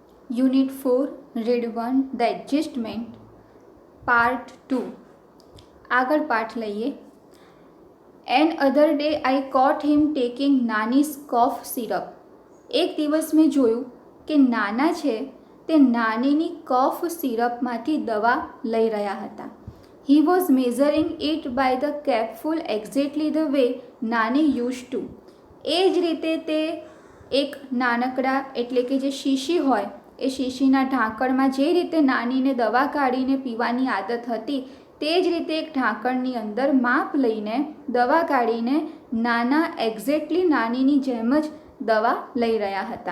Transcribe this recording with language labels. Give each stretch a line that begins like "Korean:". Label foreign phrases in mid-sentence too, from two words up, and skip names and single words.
English: Unit 4, Read 1, The Adjustment, Part 2.
Gujarati: આગળ પાઠ લઈએ.
English: An other day I caught him taking Nani's cough syrup.
Gujarati: એક દિવસ મેં જોયું કે નાના છે તે નાનીની
English: cough syrupમાંથી
Gujarati: દવા લઈ રહ્યા હતા.
English: He was measuring it by the capful exactly the way Nani used to.
Gujarati: એ જ રીતે તે એક નાનકડા એટલે કે જે શીશી હોય એ શીશીના ઢાંકણમાં જે રીતે નાનીને દવા કાઢીને પીવાની આદત હતી તે જ રીતે એક ઢાંકણની અંદર માપ લઈને દવા કાઢીને નાના એક્ઝેક્ટલી નાનીની જેમ જ દવા લઈ રહ્યા હતા.